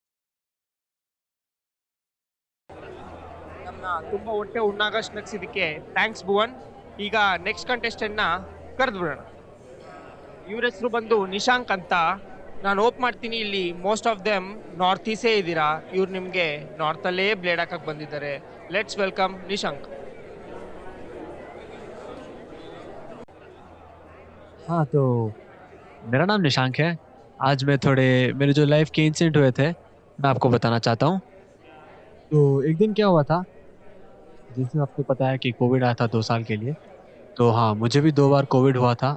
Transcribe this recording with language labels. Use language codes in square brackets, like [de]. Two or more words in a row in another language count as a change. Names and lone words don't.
[kn] ನಮ್ನ ತುಂಬಾ ಹೊಟ್ಟೆ ಉಣ್ಣಾಗಷ್ಟು ನಗ್ಸಿದಕ್ಕೆ ಥ್ಯಾಂಕ್ಸ್ ಭುವನ್. ಈಗ [en] next contestant [kn] ನ ಕರೆದು ಬಿಡೋಣ. ಇವ್ರ ಹೆಸರು ಬಂದು ನಿಶಾಂಕ್ ಅಂತ. ನಾನು ಹೋಪ್ ಮಾಡ್ತೀನಿ ಇಲ್ಲಿ [en] most of them north east [kn] ಇದ್ದೀರಾ. ಇವ್ರು ನಿಮ್ಗೆ ನಾರ್ತ್ ಅಲ್ಲೇ ಬ್ಲೇಡ್ ಹಾಕಕ್ ಬಂದಿದ್ದಾರೆ. [en] let's welcome Nishank. [hi] हाँ तो मेरा नाम निशांक है। आज मैं थोड़े मेरे जो लाइफ के इंसिडेंट हुए थे मैं आपको बताना चाहता हूँ। तो एक दिन क्या हुआ था, जिस दिन आपको पता है कि कोविड आया था 2 साल के लिए, तो हाँ मुझे भी 2 बार कोविड हुआ था।